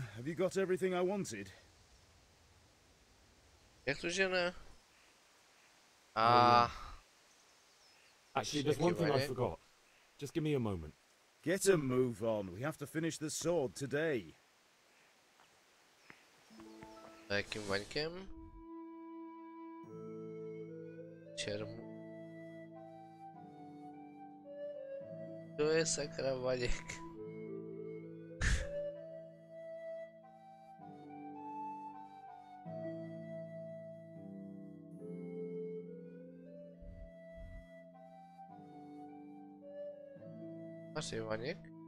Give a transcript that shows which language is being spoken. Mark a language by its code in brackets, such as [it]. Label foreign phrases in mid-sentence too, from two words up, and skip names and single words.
[en] Have you got everything I wanted? [cs] Jak to, že ne? [en] Actually, there's one thing I forgot. Just give me a moment. Get a move on. We have to finish the sword today. [cs] Jakým vaňkem? Čermu. To je sakra vaněk. Asi vaněk?